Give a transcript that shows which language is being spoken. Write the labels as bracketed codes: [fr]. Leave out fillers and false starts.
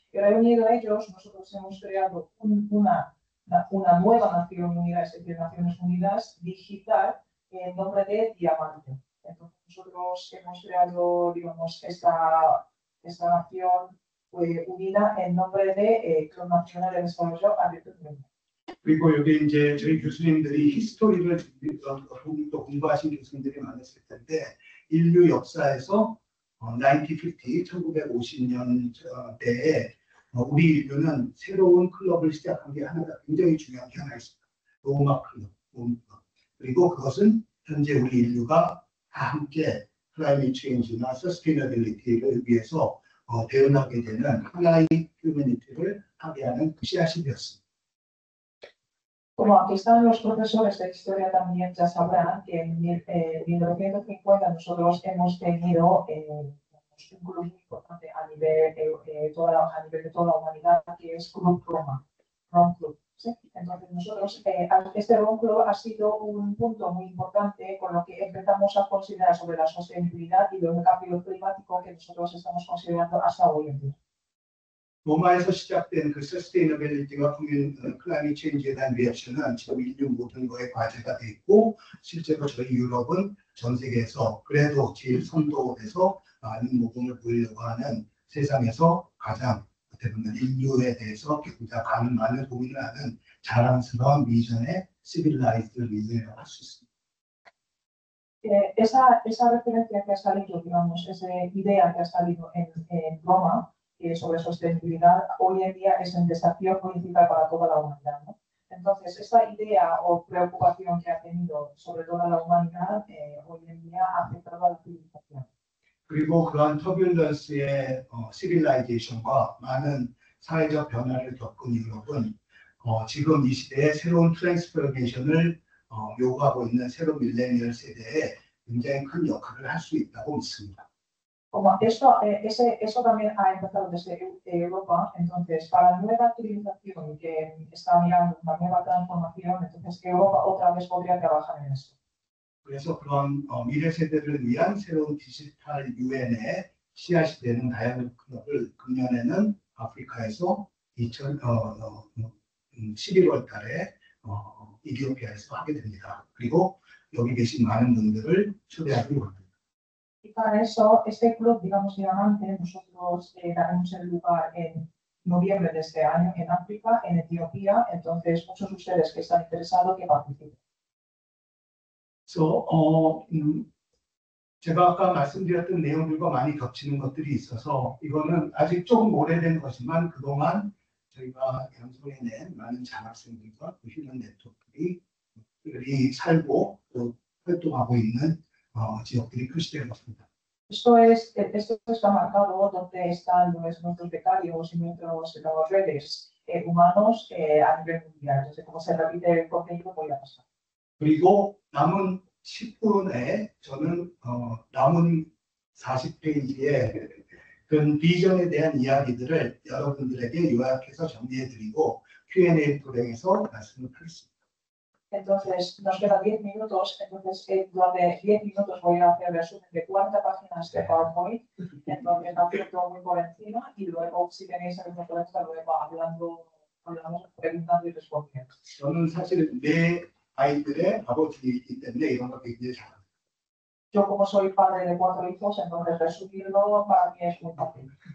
[es] Y reunido a ellos, nosotros hemos creado una nueva Nación Unida, es decir, Naciones Unidas digital, en nombre de Diamante. Entonces, nosotros hemos creado, digamos, esta nación unida en nombre de Club Nacional de Desarrollo Abierto y Libre. [ko] 그리고 여기 이제 저희 교수님들이 히스토리를 또 공부하신 교수님들이 많았을 텐데 인류 역사에서 1950년대에 우리 인류는 새로운 클럽을 시작한 게 하나가 굉장히 중요한 게 하나 있습니다. 로마 클럽. 그리고 그것은 현재 우리 인류가 다 함께 클라이밋 체인지나 서스테이너빌리티를 위해서 대응하게 되는 하나의 휴머니티를 하게 하는 그 씨앗이 되었습니다. [es] Como aquí están los profesores de historia también ya sabrán que en 1950 nosotros hemos tenido un grupo importante a nivel de toda la humanidad que es Club Roma, Rome Club. ¿Sí? Entonces nosotros, este Rome Club ha sido un punto muy importante con lo que empezamos a considerar sobre la sostenibilidad y el cambio climático que nosotros estamos considerando hasta hoy en día. [ko] 로마에서 시작된 그 서스테이너빌리티와 클라이밋 체인지에 대한 리액션은 지금 인류 모든 거에 과제가 돼 있고 실제로 저희 유럽은 전 세계에서 그래도 제일 선도에서 많은 모금을 보이려고 하는 세상에서 가장 어떻게 보면 인류에 대해서 가장 많은 고민을 하는 자랑스러운 미전의 시빌라이즈드 리즌이라고 할 수 있습니다. [es] Esa referencia que ha salido, digamos, esa idea que ha salido en Roma sobre sostenibilidad, hoy en día es un desafío principal para toda la humanidad, ¿no? Entonces, esta idea o preocupación que ha tenido sobre toda la humanidad hoy en día ha afectado a la civilización. [ko] 그리고 그러한 터뷸런스의 시빌라이제이션과 많은 사회적 변화를 겪은 유럽은 지금 이 시대에 새로운 트랜스포메이션을 요구하고 있는 새로운 밀레니얼 세대에 굉장히 큰 역할을 할 수 있다고 믿습니다. [es] Como eso también ha empezado desde Europa, entonces para la nueva civilización que está mirando una nueva transformación, entonces Europa otra vez podría trabajar en eso. [ko] 그래서 그런 미래 세대를 위한 새로운 디지털 유엔의 씨앗이 되는 다이아몬드 클럽을 금년에는 아프리카에서 11월 달에 이디오피아에서 하게 됩니다. 그리고 여기 계신 많은 분들을 초대하기 원합니다. [es] Y para eso, este club, digamos, diamante, nosotros daremos el lugar en noviembre de este año en África, en Etiopía, entonces muchos de ustedes que están interesados que participen. [ko] 그래서 제가 아까 말씀드렸던 내용들과 많이 겹치는 것들이 있어서 이거는 아직 조금 오래된 것이지만 그동안 저희가 양성해낸 많은 장학생들과 휴먼 네트워크들이 살고 또 활동하고 있는 지역들이 표시되어 있습니다. [es] Esto está marcado donde están nuestros becarios y nuestras redes humanos a nivel mundial. Entonces, como se repite el contenido, voy a pasar. [ko] 그리고 남은 10분에 저는 남은 40페이지에 그런 비전에 대한 이야기들을 여러분들에게 요약해서 정리해드리고 Q&A 도량에서 말씀을 하겠습니다. [es] Entonces, nos quedan 10 minutos, entonces durante 10 minutos voy a hacer resumen de 40 páginas de PowerPoint, entonces haciendo muy por encima y luego si tenéis alguna pregunta luego hablamos, preguntando y respondiendo. [ko] 저는 사실 내 아이들의 아버지이기 때문에 이런 거 굉장히 잘합니다. [es] Yo como soy padre de 4 hijos, entonces resumirlo para mí es muy fácil.